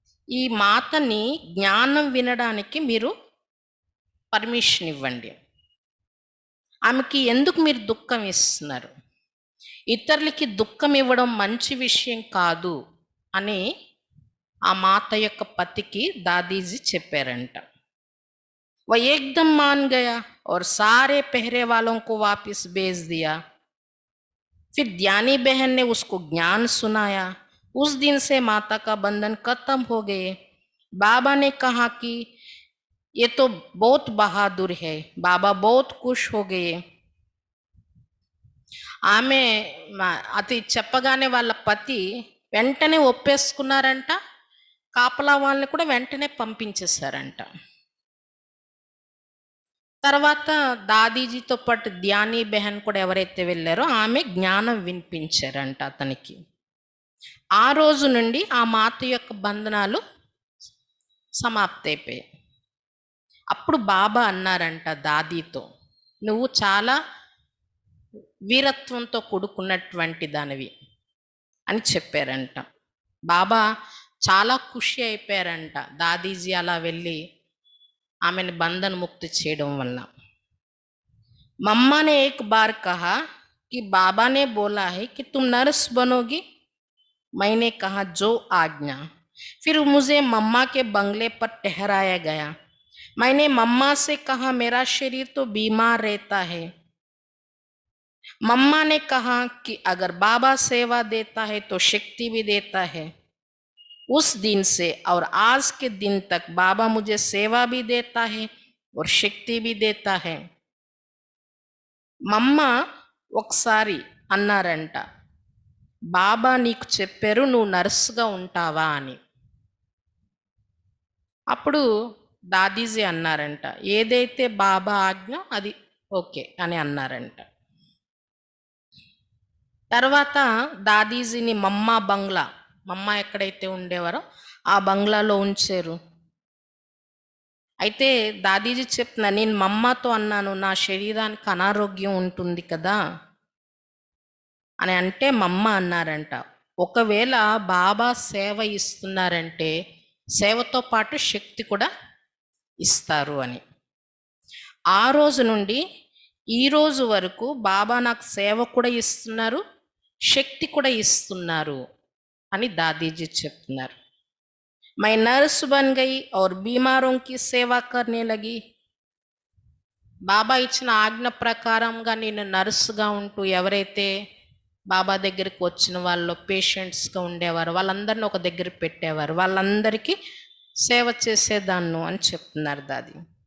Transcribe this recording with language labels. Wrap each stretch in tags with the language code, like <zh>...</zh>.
<te>ఈ మాతని జ్ఞానం వినడానికి మీరు పర్మిషన్ ఇవ్వండి. ఆమెకి ఎందుకు మీరు దుఃఖం ఇస్తున్నారు? ఇతరులకి దుఃఖం ఇవ్వడం మంచి విషయం కాదు అని ఆ మాత యొక్క పతికి దాదీజీ చెప్పారంట.</te> <hi>वो एकदम मान गया और सारे पहरे वालों को वापस भेज दिया. फिर ज्ञानी बहन ने उसको ज्ञान सुनाया. उस दिन से माता का बंधन खत्म हो गए. बाबा ने कहा कि ये तो बहुत बहादुर है. बाबा बहुत खुश हो गए.</hi> <te>ఆమె అది చెప్పగానే వాళ్ళ పతి వెంటనే ఒప్పేసుకున్నారంట. కాపలా వాళ్ళని కూడా వెంటనే పంపించేశారంట. తర్వాత దాదీజీతో పాటు ధ్యానీ బెహన్ కూడా ఎవరైతే వెళ్ళారో ఆమె జ్ఞానం వినిపించారంట అతనికి. ఆ రోజు నుండి ఆ మాత యొక్క బంధనాలు సమాప్తయిపోయాయి. అప్పుడు బాబా అన్నారంట దాదీతో, నువ్వు చాలా వీరత్వంతో కూడుకున్నటువంటి దానివి అని చెప్పారంట. బాబా చాలా ఖుషి అయిపోయారంట దాదీజీ అలా వెళ్ళి ఆమెను బంధన ముక్తి చేయడం వల్ల.</te> <hi>मम्मा ने एक बार कहा कि बाबा ने बोला है कि तुम नर्स बनोगी. मैंने कहा जो आज्ञा. फिर मुझे मम्मा के बंगले पर ठहराया गया. मैंने मम्मा से कहा मेरा शरीर तो बीमार रहता है. मम्मा ने कहा कि अगर बाबा सेवा देता है तो शक्ति भी देता है. उस दिन से और आज के दिन तक बाबा मुझे सेवा भी देता है और शक्ति भी देता है.</hi> <te>మమ్మ ఒకసారి అన్నారంట, బాబా నీకు చెప్పారు నువ్వు నర్సుగా ఉంటావా అని. అప్పుడు దాదీజీ అన్నారంట, ఏదైతే బాబా ఆజ్ఞ అది ఓకే అని అన్నారంట. తర్వాత దాదీజీని మమ్మ ఎక్కడైతే ఉండేవారో ఆ బంగ్లాలో ఉంచారు. అయితే దాదీజీ చెప్తున్నా, నేను మమ్మతో అన్నాను నా శరీరానికి అనారోగ్యం ఉంటుంది కదా అని అంటే మమ్మ అన్నారంట, ఒకవేళ బాబా సేవ ఇస్తున్నారంటే సేవతో పాటు శక్తి కూడా ఇస్తారు అని. ఆ రోజు నుండి ఈ రోజు వరకు బాబా నాకు సేవ కూడా ఇస్తున్నారు, శక్తి కూడా ఇస్తున్నారు అని దాదీజీ చెప్తున్నారు.</te> <hi>मैं नर्स बन गई और बीमारों की सेवा करने लगी.</hi> <te>బాబా ఇచ్చిన ఆజ్ఞ ప్రకారంగా నేను నర్సుగా ఉంటూ ఎవరైతే బాబా దగ్గరికి వచ్చిన వాళ్ళు పేషెంట్స్గా ఉండేవారు వాళ్ళందరినీ ఒక దగ్గర పెట్టేవారు, వాళ్ళందరికీ సేవ చేసేదాన్ని అని చెప్తున్నారు దాది.</te>